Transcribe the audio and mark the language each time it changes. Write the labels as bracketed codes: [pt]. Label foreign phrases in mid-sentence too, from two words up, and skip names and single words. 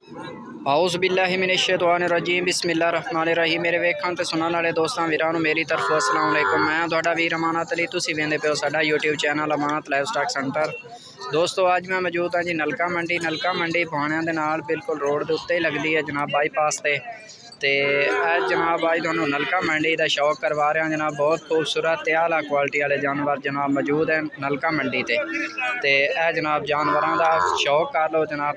[ar] أعوذ بالله من الشيطان الرجيم بسم الله الرحمن الرحيم. [pa] میرے ویکھن تے سنن والے دوستاں ویراں نوں میری طرفوں [ar] السلام عليكم. [pa] میں تہاڈا ویر امانت علی، تسیں ویندے پیو ساڈا [en] YouTube channel [pa] امانت لائیو سٹاک سینٹر. دوستو اج میں موجود ہاں جی نلکا منڈی بھانیاں دے نال بالکل روڈ کے اتے ہی لگتی ہے جناب، بائی پاس تے اج جناب اج تہانوں نلکا منڈی کا شوق کروا رہا جناب. بہت خوبصورت تے اعلیٰ کوالٹی والے جانور جناب موجود ہیں نلکا منڈی تے جناب جانوروں کا شوق کر لو جناب.